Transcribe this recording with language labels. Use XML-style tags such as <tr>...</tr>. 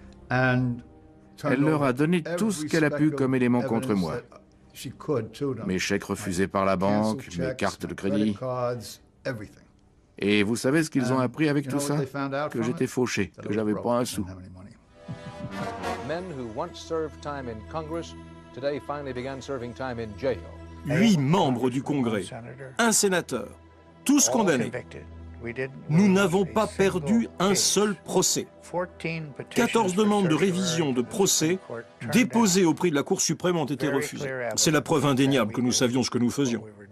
<fr>Elle leur a donné tout ce qu'elle a pu comme élément contre moi. Mes chèques refusés par la banque, mes cartes de crédit. Et vous savez ce qu'ils ont appris avec tout ça? Que j'étais fauché, que j'avais pas un sou.</fr> <en>Men who once served time in Congress today finally began serving time in jail.</en> <fr>8 membres du Congrès, un sénateur, tous condamnés. Nous n'avons pas perdu un seul procès. 14 demandes de révision de procès déposées auprès de la Cour suprême ont été refusées. C'est la preuve indéniable que nous savions ce que nous faisions.</fr>